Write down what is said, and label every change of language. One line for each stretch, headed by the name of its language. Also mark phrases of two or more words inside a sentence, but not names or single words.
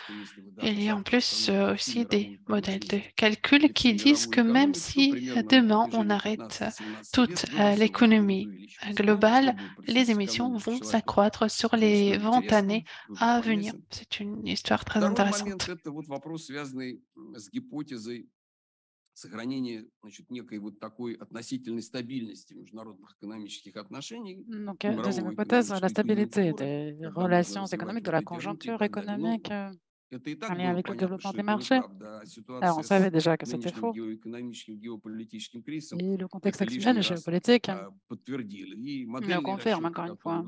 French: Il y a en plus aussi des modèles de calcul qui disent que même si demain on arrête toute l'économie globale, les émissions vont s'accroître sur les 20 années à venir. C'est une histoire très intéressante.
Russian: Сохранение, значит, некой вот такой относительной стабильности международных экономических отношений.
French: Donc, deuxième hypothèse, la stabilité des relations économiques, de la conjoncture économique en lien avec le développement des marchés. Alors, on savait déjà que c'était faux. Et le contexte actuel géopolitique le confirme encore une fois.